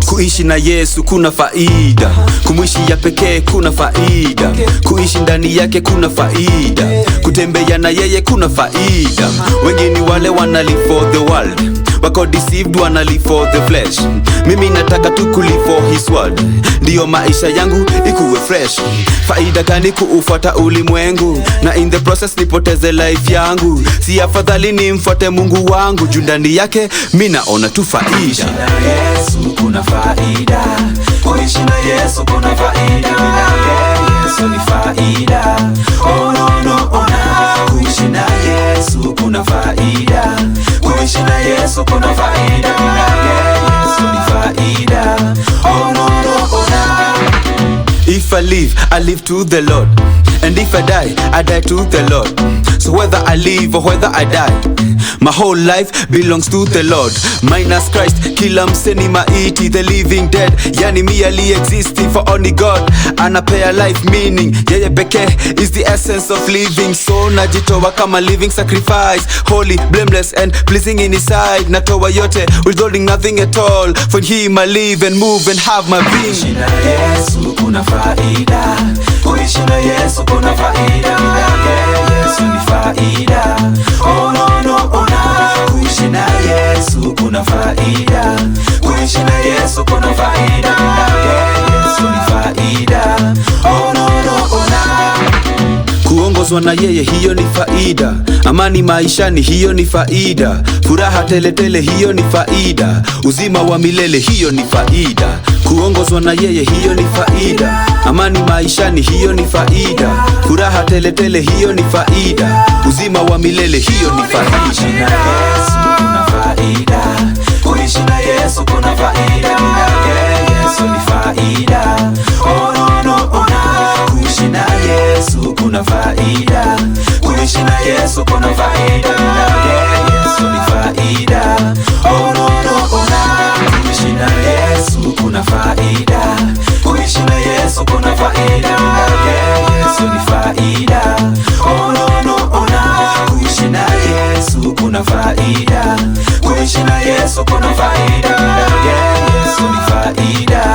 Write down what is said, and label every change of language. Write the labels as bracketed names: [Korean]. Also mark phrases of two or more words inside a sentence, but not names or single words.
[Swahili] Kuishi na Yesu kuna faida, kumwishi ya pekee kuna faida, kuishi ndani yake kuna faida, kutembea na yeye kuna faida. Wengi ni wale wana [English] live for the world, wako deceived wana live for the flesh. [Swahili] Mimi nataka tu ku [English] live for his word, [Swahili] ndiyo maisha yangu ikuwe fresh. Faida gani kuufuata ulimwengu, na [English] in the process [Swahili] nipoteze life yangu? Si afadhali nimfuate Mungu wangu, juu ndani yake mimi naona tu faida. Yesu kuna faida, kuishi na Yesu kuna faida, bila Yesu ni faida. [English] Oh no no oh no, [Swahili] kuishi na Yesu kuna faida, kuishi na Yesu kuna faida, bila Yesu ni faida. [English] Oh no no oh no. If I live to the Lord, and if I die to the Lord. So whether I live or whether I die, my whole life belongs to the Lord. Minus Christ, [Swahili] kila mseni maiti, [English] the living dead. [Swahili] Yani mi ali [English] existing for only God anapea life meaning. [Swahili] Yeye pekee [English] is the essence of living. So [Swahili] najitoa kama [English] living sacrifice, holy, blameless and pleasing in his sight. [Swahili] Natoa yote, [English] withholding nothing at all. For him I live and move and have my being. [Swahili] Kuishi na Yesu kuna faida, kuishi na Yesu kuna faida, bila Yesu ni faida. [English] Oh no no oh no, [Swahili] kuishi kuishi na Yesu kuna faida, kuishi na Yesu kuna faida, Yesu ni faida. [English] Oh no no oh no. [Swahili] Kuongozwa na yeye hiyo ni faida, amani maishani hiyo ni faida, furaha tele tele hiyo ni faida, uzima wa milele hiyo ni faida. Kuongozwa na yeye hiyo ni faida, amani maishani hiyo ni faida, furaha tele tele hiyo ni faida, uzima wa milele hiyo ni faida. Kuishi na Yesu kuna faida, kuishi na Yesu kuna faida, Yesu ni faida. [English] Oh no no oh no. [Swahili] Kuishi na Yesu kuna faida, kuishi na Yesu kuna faida, Yesu ni faida. [English] Oh no no oh no. [Swahili] Kuishi na Yesu kuna faida, kuishi na Yesu kuna faida, Yesu ni faida. [English] Oh no no oh no. [Swahili] Kuishi na Yesu kuna faida, kuishi na Yesu kuna faida, Yesu ni faida.